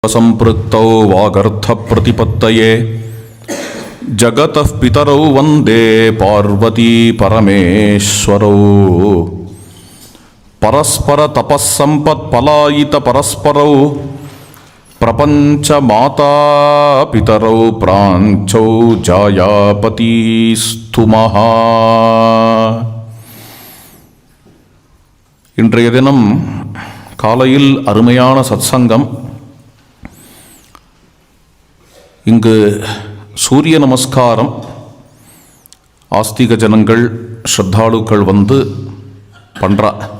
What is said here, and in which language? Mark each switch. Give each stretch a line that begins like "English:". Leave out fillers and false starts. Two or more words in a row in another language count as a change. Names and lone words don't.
Sanskrit: संपृक्तौ वागर्थप्रतिपत्तये जगतः पितरौ वन्दे पार्वती परमेश्वरौ परस्परतपःसम्पत्पलायितपरस्परौ प्रपञ्चमाता पितरौ प्राञ्चौ जायापतिस्तु महा.
Tamil: இன்றைய தினம் காலையில் அருமையான சத்சங்கம். இங்கு சூரிய நமஸ்காரம் ஆஸ்திக ஜனங்கள் ஸ்ரத்தாளுக்கள் வந்து பண்ணுறா.